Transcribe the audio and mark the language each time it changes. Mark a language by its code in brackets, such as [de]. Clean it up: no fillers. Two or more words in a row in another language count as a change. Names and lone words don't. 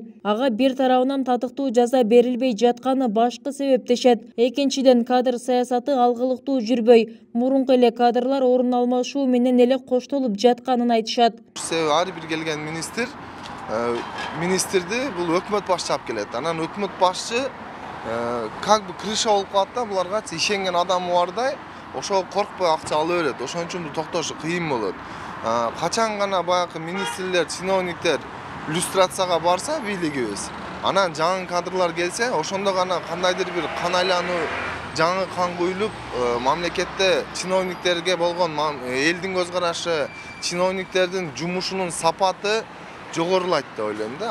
[ky] Ага бир тарабынан татыктуу жаза берилбей жатканы башкы себеп дешет. Экинчиден, кадр саясаты алгылыктуу жүрбөй, мурунку эле кадрлар орун алмашуу менен эле коштолуп жатканын айтышат. Ар бир келген министрди бул өкмөт башчы алып келет. Анан өкмөт башчы [ru] как бы [ky] крыша болуп калат да, буларга ишенген адамы бардай ошо коркпой акча алып берет. Ошон үчүн токтошу кыйын болот. Качан гана баягы министрлер, чиновниктер иллюстрацияга барса бийлигибиз, анан жаңы кадрлар келсе, ошондо гана кандайдыр бир кан айлануу, жаңы кан куюлуп, мамлекетте чиновниктерге болгон элдин көз карашы, чиновниктердин жумушунун сапаты жогорулайт деп ойлойм да.